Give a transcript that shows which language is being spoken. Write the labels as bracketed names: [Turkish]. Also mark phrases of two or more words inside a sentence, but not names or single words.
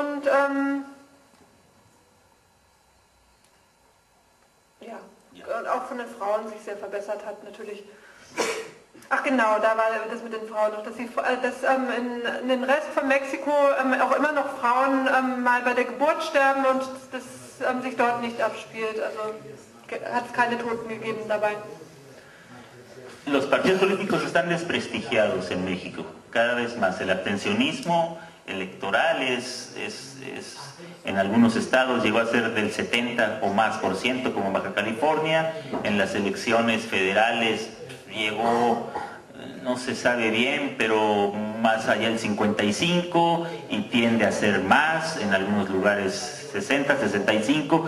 [German] Und und auch von den Frauen sich sehr verbessert hat natürlich. Ach genau, da war das mit den Frauen noch, dass in den Rest von Mexiko auch immer noch Frauen mal bei der Geburt sterben und das sich dort nicht abspielt. Also hat es keine Toten gegeben dabei. [Spanish] Los partidos políticos están desprestigiados en México, cada vez más. El abstencionismo electoral en algunos estados llegó a ser del 70 o más por ciento, como Baja California. En las elecciones federales llegó, no se sabe bien, pero más allá del 55 y tiende a ser más, en algunos lugares 60, 65.